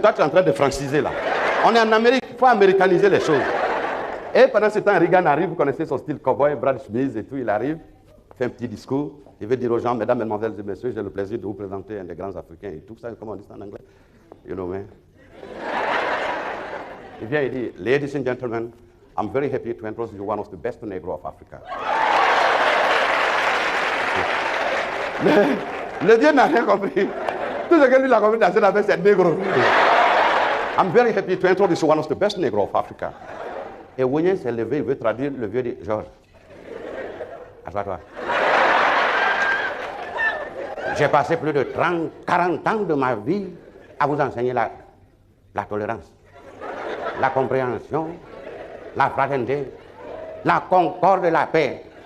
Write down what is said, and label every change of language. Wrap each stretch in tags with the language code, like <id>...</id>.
<fr>Toi, tu es en train de franciser là. On est en Amérique, il faut américaniser les choses. Et pendant ce temps, Reagan arrive, vous connaissez son style cowboy, Brad Smith et tout, il arrive, fait un petit discours, il veut dire aux gens, mesdames, mesdemoiselles et messieurs, j'ai le plaisir de vous présenter un des grands Africains et tout ça, comment on dit ça en anglais?</fr> <en>You know, man.</en> <fr>Il vient, il dit,</fr> <en>ladies and gentlemen, I'm very happy to introduce you one of the best Negro of Africa.</en> <fr>Le Dieu n'a rien compris. Tout ce que lui a compris dans cette affaire, c'est négro.</fr> <en>I'm very happy to introduce you one of the best Negro of Africa.</en> <fr>Et Wonyen s'est levé, il veut traduire, le vieux dit, Georges, assois-toi. J'ai passé plus de 40 ans de ma vie à vous enseigner la tolérance, la compréhension, la fraternité, la concorde et la paix.</fr>